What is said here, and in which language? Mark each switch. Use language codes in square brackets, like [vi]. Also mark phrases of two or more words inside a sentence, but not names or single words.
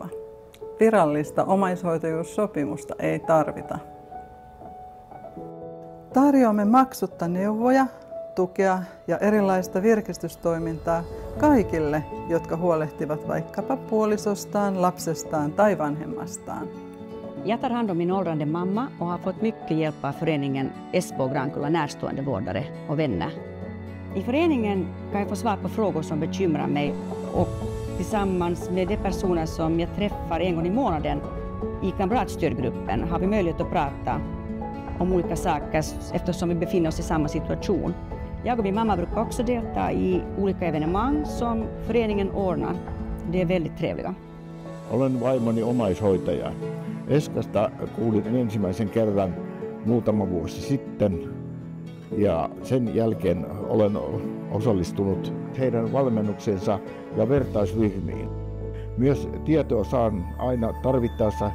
[fi] Virallista omaishoitajuussopimusta ei tarvita. Tarjoamme maksutta neuvoja, tukea ja erilaista virkistystoimintaa kaikille, jotka huolehtivat vaikkapa puolisostaan, lapsestaan tai vanhemmastaan. [sv] Jag tar hand om min åldrande mamma och har fått mycket hjälp av föreningen Espoo Grankulla närstående vårdare och vänner. I föreningen kan jag få svar på frågor som bekymrar mig och tillsammans med de personer som jag träffar en gång i månaden i kamratstödgruppen har vi möjlighet att prata om olika saker eftersom vi befinner oss i samma situation. Jag och min mamma brukar också delta i olika evenemang som föreningen ordnar. Det är väldigt trevliga. [fi] Olen vaimoni omaishoitaja. Eskasta kuulin ensimmäisen kerran muutama vuosi sitten ja sen jälkeen olen osallistunut heidän valmennuksensa ja vertaisryhmiin. Myös tietoa saan aina tarvittaessa.